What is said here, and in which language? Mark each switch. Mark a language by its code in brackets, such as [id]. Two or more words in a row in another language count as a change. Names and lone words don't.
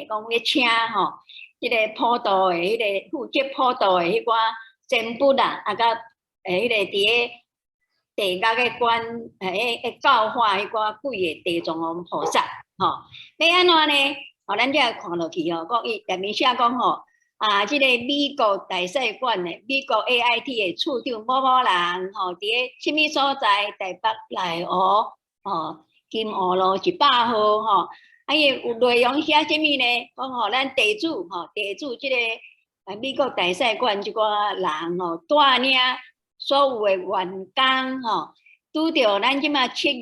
[nan] 讲要请即个普渡的迄个负责普渡的迄寡神父啦，甲迄个伫地角嘅管教化迄寡几个地藏王菩萨，要安怎呢？咱这看落去讲伊内面写讲即个美国大使馆的美国 AIT 的处长某某人伫什么所在？台北内湖金湖路100号伊有内容写什么呢？讲咱地主即个美国大使馆即寡人带领所有的员工拄着咱即马7